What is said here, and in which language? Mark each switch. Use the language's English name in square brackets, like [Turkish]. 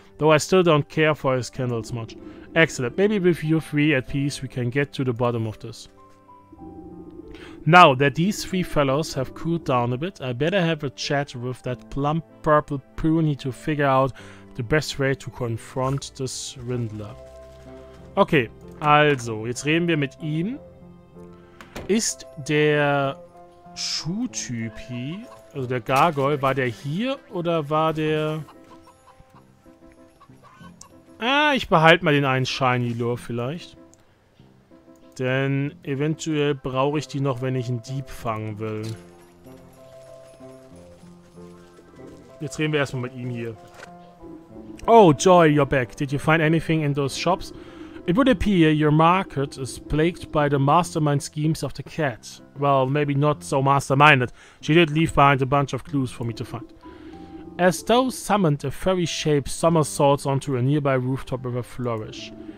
[English] Though I still don't care for his candles much. Excellent. Maybe with you 3 at peace we can get to the bottom of this. Now that these three fellows have cooled down a bit, I better have a chat with that plump purple pony to figure out the best way to confront the Swindler. [German] Okay, also, jetzt reden wir mit ihm. Ist der Schuhtypi, also der Gargoyle, war der hier oder war der... Ah, ich behalte mal den einen Shiny Lure vielleicht. Denn eventuell brauche ich die noch, wenn ich einen Dieb fangen will. Jetzt reden wir erstmal mit ihm hier. [English] Oh, Joy, you're back. Did you find anything in those shops? It would appear your market is plagued by the mastermind schemes of the cat. Well, maybe not so masterminded. She did leave behind a bunch of clues for me to find. As though summoned, a fairy-shaped somersaults onto a nearby rooftop with a flourish.